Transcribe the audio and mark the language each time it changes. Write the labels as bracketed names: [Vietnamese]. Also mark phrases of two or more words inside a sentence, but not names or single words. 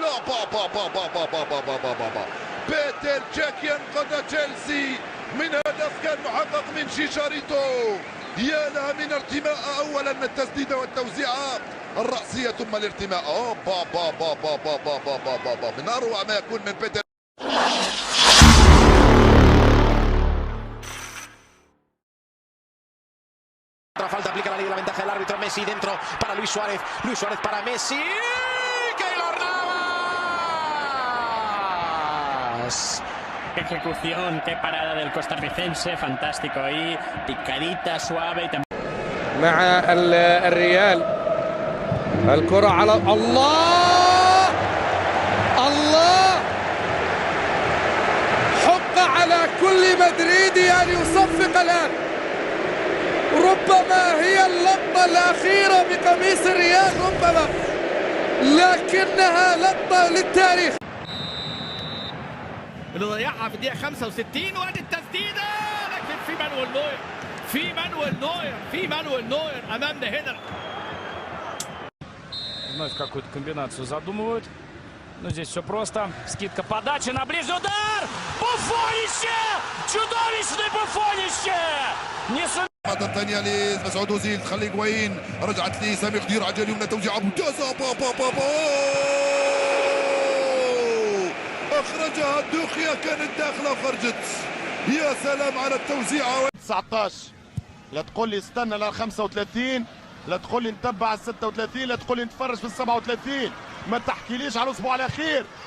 [Arabic] لا بيتر تشيك ينقذ تشيلسي من هدف كان محقق من شيشاريتو. يا لها من ارتماء، اولا التسديده والتوزيعه الراسيه ثم الارتماء. من اروع ما يكون من بيتر. [Spanish] Falta, aplica la ventaja del árbitro. Messi dentro para Luis Suárez. Luis Suárez para Messi. ¡Keylor Navas! Qué ejecución, qué parada del costarricense, fantástico ahí, picadita, suave y [Arabic] مع الريال. الكرة على الله حق على كل مدريدي أن يصفق الآن. ربما هي اللقطة الأخيرة بقميص الريال، ربما، لكنها لقطة للتاريخ. اللي ضيعها في الدقيقة 65 وادي التسديدة، لكن في مانويل نوير أمامنا هنا. [Russian] Вновь какую-то комбинацию задумывают. Но здесь все просто. Скидка, подача на ближний удар. Буфонище! Чудовищный Буфонище! Не [Arabic] مرة ثانية لمسعود أوزيل، تخلي هيغوين، رجعت لي سامي غدير على اليمنى، توزيعة ممتازة. أخرجها الدوخية، كانت داخلة وخرجت. يا سلام على التوزيعة. 19 لا تقول لي استنى لل 35، لا تقول لي نتبع ال 36، لا تقول لي نتفرج في ال 37، ما تحكيليش على الأسبوع الأخير.